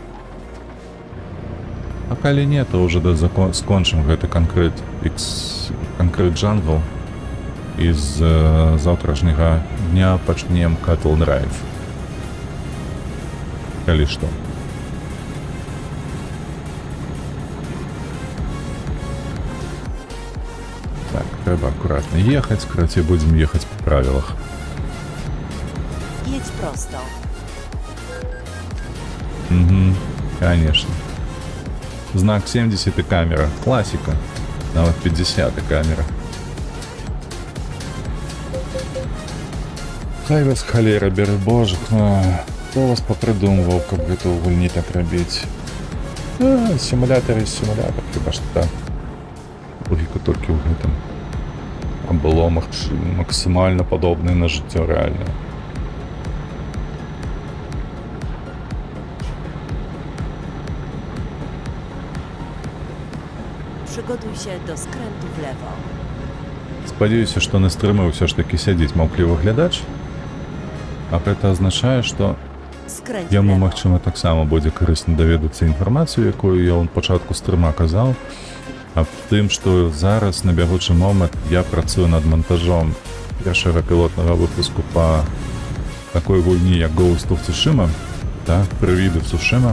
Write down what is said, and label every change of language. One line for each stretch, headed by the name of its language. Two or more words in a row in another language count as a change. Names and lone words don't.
Belarusian: А калі не, то ўжо скончым гэты канкрэт Jungle і з заўтрашняга дня пачнем Cattle Drive. Калі што. Так, трэба акуратна ехаць, карацей, будзем ехаць па правілах. Jedź prosto.
Russian: Конечно. Знак 70 и камера. Классика.
Belarusian: Нават 50 и камера. Хай вас халера бярэ, боже, хто вас папрыдумваў, каб гэта ў гульні так рабіць? Сімулятор, хіба што так. Логіка толькі ў гэтым. А было максімальна падобнае на жыццё рэальнае.
Polish: Przygotuj się do skrętu w lewo.
Belarusian: Спадзяюся, што на стрымы ўсё ж такі сядзіць маўклівы глядач, а гэта азначае, што
Polish: Skręć w
Belarusian: яму,
Polish: lewo.
Belarusian: магчыма, таксама будзе карысна даведацца інфармацыю, якую я ў пачатку стрыма казаў, аб тым, што зараз на бягучы момант я працую над монтажом першага пілотнага выпуску па такой гульні, як Ghost of Tsushima, так, прывіды Цушыма.